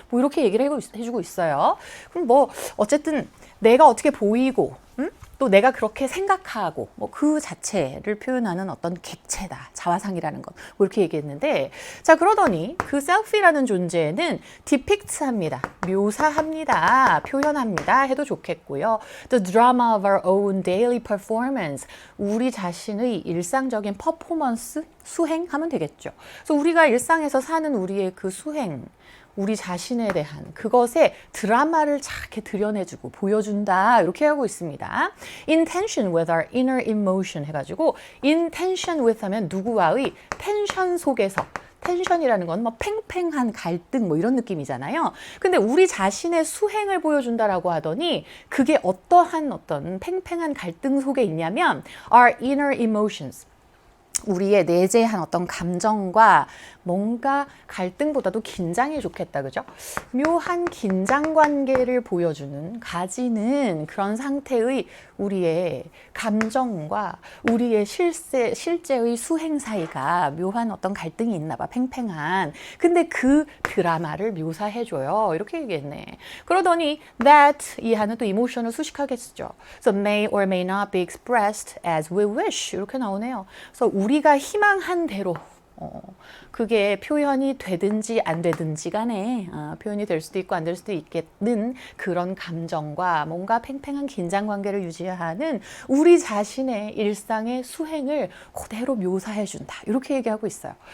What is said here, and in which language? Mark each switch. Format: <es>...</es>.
<ko>뭐 이렇게 얘기를 해주고 있어요. 그럼 뭐 어쨌든 내가 어떻게 보이고 또 내가 그렇게 생각하고 뭐 그 자체를 표현하는 어떤 객체다. 자화상이라는 것. 뭐 이렇게 얘기했는데 자, 그러더니 그 셀피라는 존재는 depict합니다. 묘사합니다. 표현합니다. 해도 좋겠고요.</ko> <en>The drama of our own daily performance.</en> <ko>우리 자신의 일상적인 퍼포먼스, 수행하면 되겠죠. 그래서 우리가 일상에서 사는 우리의 그 수행, 우리 자신에 대한 그것의 드라마를 이렇게 드러내주고 보여준다 이렇게 하고 있습니다.</ko> <en>In tension with our inner emotion</en> <ko>해가지고 in tension with 하면 누구와의 텐션 속에서 텐션이라는 건 뭐 팽팽한 갈등 뭐 이런 느낌이잖아요. 근데 우리 자신의 수행을 보여준다라고 하더니 그게 어떠한 어떤 팽팽한 갈등 속에 있냐면</ko> <en>our inner emotions.</en> <ko>우리의 내재한 어떤 감정과 뭔가 갈등보다도 긴장이 좋겠다, 그죠? 묘한 긴장 관계를 보여주는, 가지는 그런 상태의 우리의 감정과 우리의 실제의 수행 사이가 묘한 어떤 갈등이 있나 봐, 팽팽한. 근데 그 드라마를 묘사해줘요. 이렇게 얘기했네. 그러더니 that 이하는 또 이모션을 수식하게 쓰죠.</ko> <en>So may or may not be expressed as we wish.</en> <ko>이렇게 나오네요. 그래서 우리가 희망한 대로 그게 표현이 되든지 안 되든지 간에 표현이 될 수도 있고 안 될 수도 있겠는 그런 감정과 뭔가 팽팽한 긴장 관계를 유지하는 우리 자신의 일상의 수행을 그대로 묘사해 준다. 이렇게 얘기하고 있어요.</ko>